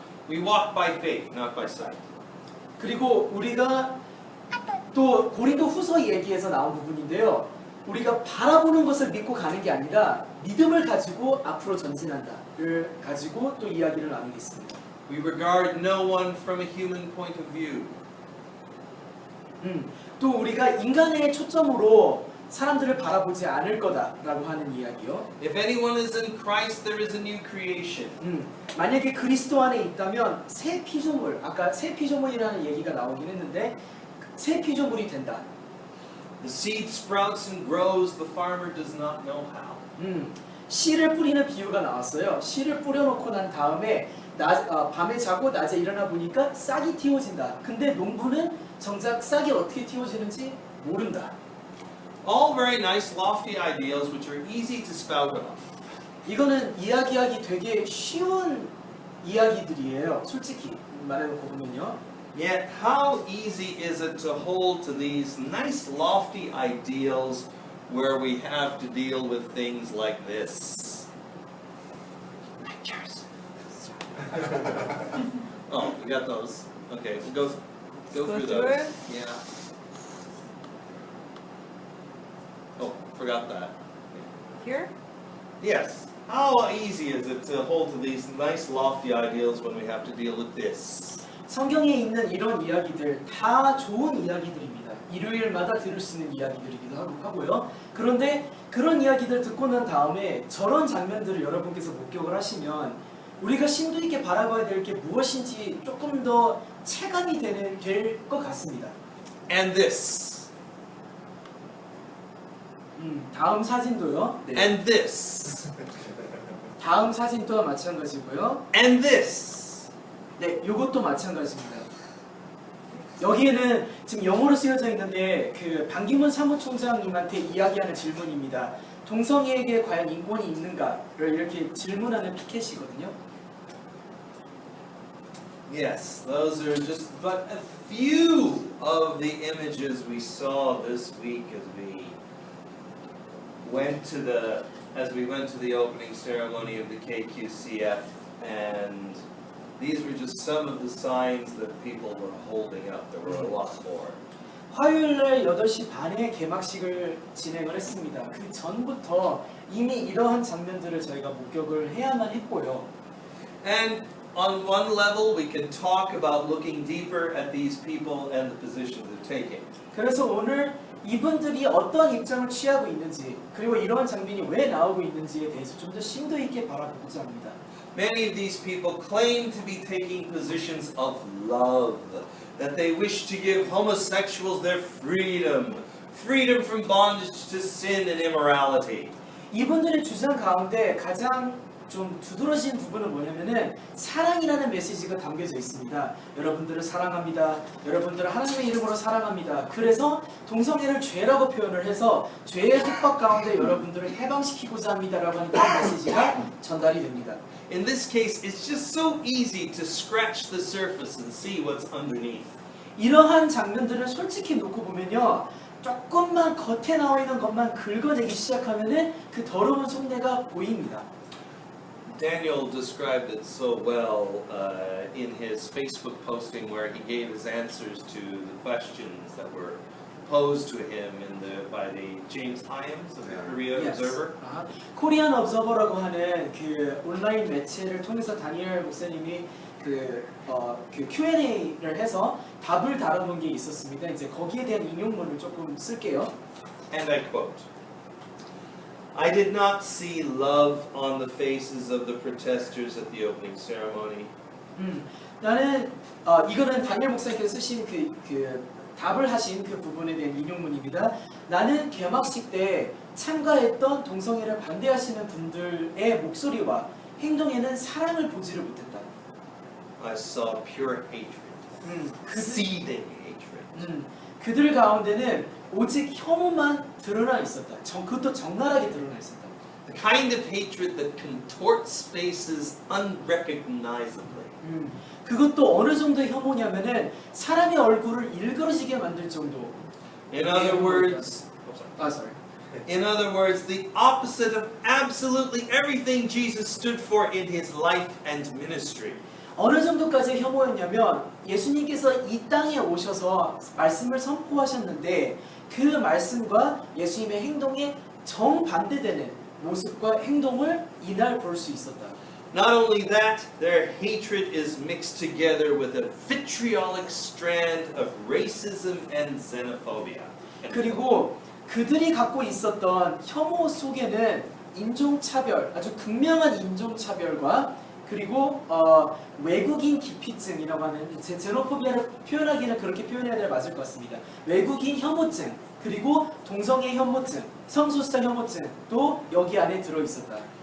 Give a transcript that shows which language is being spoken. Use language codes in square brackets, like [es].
[en] We walk by faith, not by sight. [ko] 그리고 우리가 또 고린도 후서 얘기에서 나온 부분인데요. 우리가 바라보는 것을 믿고 가는 게 아니라 믿음을 가지고 앞으로 전진한다를 가지고 또 이야기를 나누겠습니다. [en] We regard no one from a human point of view. [ko] 또 우리가 인간의 초점으로 사람들을 바라보지 않을 거다라고 하는 이야기요. [en] If anyone is in Christ, there is a new creation. [ko] 만약에 그리스도 안에 있다면 새 피조물, 아까 새 피조물이라는 얘기가 나오긴 했는데 새 피조물이 된다. [en] The seed sprouts and grows, the farmer does not know how. [ko] 씨를 뿌리는 비유가 나왔어요. 씨를 뿌려놓고 난 다음에 밤에 자고 낮에 일어나 보니까 싹이 틔워진다. 근데 농부는 정작 싹이 어떻게 틔워지는지 모른다. [en] All very nice, lofty ideals which are easy to spout off. [ko] 이거는 이야기하기 되게 쉬운 이야기들이에요. 솔직히 말해놓고 보면요. [en] Yet how easy is it to hold to these nice, lofty ideals where we have to deal with things like this? Lectures. Oh, we got those. Okay, we'll go through those. Yeah. Oh, forgot that. Here? Yes. How easy is it to hold to these nice, lofty ideals when we have to deal with this? [ko] 성경에 있는 이런 이야기들 다 좋은 이야기들입니다. 일요일마다 들을 수 있는 이야기들이기도 하고요. 그런데 그런 이야기들 듣고 난 다음에 저런 장면들을 여러분께서 목격을 하시면 우리가 심도 있게 바라봐야 될 게 무엇인지 조금 더 체감이 될 것 같습니다. [en] And this. [ko] 다음 사진도요. 네. [en] And this. [ko] 다음 사진 또한 마찬가지고요. [en] And this. [ko] 네, 이것도 마찬가지입니다. 여기에는 지금 영어로 쓰여져 있는데 그 반기문 사무총장님한테 이야기하는 질문입니다. 동성애에게 과연 인권이 있는가를 이렇게 질문하는 피켓이거든요. [en] Yes, those are just but a few of the images we saw this week as we went to the opening ceremony of the KQCF, and these were just some of the signs that people were holding up. There were a lot more. [ko] 화요일날 8시 반에 개막식을 진행을 했습니다. 그 전부터 이미 이러한 장면들을 저희가 목격을 해야만 했고요. [en] And on one level, we can talk about looking deeper at these people and the positions they're taking. [ko] 그래서 오늘 이분들이 어떤 입장을 취하고 있는지 그리고 이러한 장면이 왜 나오고 있는지에 대해서 좀 더 심도 있게 바라보고자 합니다. [en] Many of these people claim to be taking positions of love, that they wish to give homosexuals their freedom from bondage to sin and immorality. [ko] 이분들의 주장 가운데 가장 좀 두드러진 부분은 뭐냐면은 사랑이라는 메시지가 담겨져 있습니다. 여러분들을 사랑합니다. 여러분들을 하나님의 이름으로 사랑합니다. 그래서 동성애를 죄라고 표현을 해서 죄의 속박 가운데 여러분들을 해방시키고자 합니다라고 하는 그런 메시지가 전달이 됩니다. [en] In this case, it's just so easy to scratch the surface and see what's underneath. [ko] 이러한 장면들을 솔직히 놓고 보면요. 조금만 겉에 나와 있는 것만 긁어내기 시작하면은 그 더러운 속내가 보입니다. [en] Daniel described it so well in his Facebook posting where he gave his answers to the questions that were posed to him by the James Hyams of the Korea Observer. [ko] 코리안 observer라고 하는 그 온라인 매체를 통해서 다니엘 목사님이 그 그 Q&A를 해서 답을 달아놓은 게 있었습니다. 이제 거기에 대한 인용문을 조금 쓸게요. [en] And I quote, I did not see love on the faces of the protesters at the opening ceremony. [ko] 나는 이거는 다니엘 목사님께서 쓰신 그 답을 하신 그 부분에 대한 인용문입니다. 나는 개막식 때 참가했던 동성애를 반대하시는 분들의 목소리와 행동에는 사랑을 보지를 못했다. [en] I saw pure hatred, seething hatred. [ko] 그들 가운데는 오직 혐오만 드러나 있었다. 그것도 적나라하게 드러나 있었다. [en] The kind of hatred that contorts faces unrecognizably. [ko] 그것도 어느 정도의 혐오냐면은 사람의 얼굴을 일그러지게 만들 정도. [en] In other words, sorry. In other words, the opposite of absolutely everything Jesus stood for in his life and ministry. [ko] 어느 정도까지의 혐오였냐면 예수님께서 이 땅에 오셔서 말씀을 선포하셨는데 그 말씀과 예수님의 행동에 정반대되는 모습과 행동을 이날 볼 수 있었다. [en] Not only that, their hatred is mixed together with a vitriolic strand of racism and xenophobia. [ko] 그리고 그들이 갖고 있었던 혐오 속에는 인종차별, 아주 극명한 인종차별과 그리고 외국인 기피증이라고 하는 제노포비아를 표현하기는 그렇게 표현해야 될 맞을 것 같습니다. 외국인 혐오증 그리고 동성애 혐오증, 성소수자 혐오증도 여기 안에 들어 있었다.